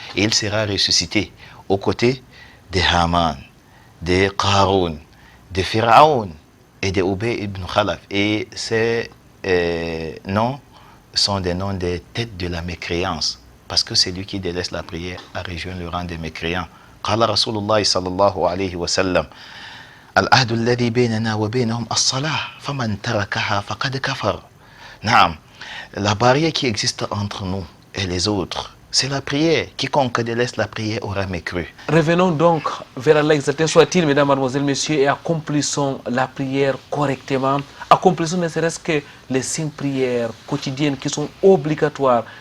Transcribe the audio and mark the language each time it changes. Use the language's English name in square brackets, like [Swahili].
[French] Et il sera ressuscité aux côtés de Haman, de Qarun, de Fir'aun et de Ubay ibn Khalaf. Et ces noms sont des noms des têtes de la mécréance. Parce que c'est lui qui délaisse la prière à rejoindre le rang des mécréants. [Arabic] قال رسول الله صلى الله عليه وسلم العهد الذي بيننا وبينهم الصلاة فمن تركها فقد كفر. [French] نعم, la barrière qui existe entre nous et les autres, c'est la prière. Quiconque délaisse la prière aura mécru. Revenons donc vers Allah exalté soit-il, mesdames, mademoiselles, messieurs, et accomplissons la prière correctement. Accomplissons ne serait-ce que les 5 prières quotidiennes qui sont obligatoires.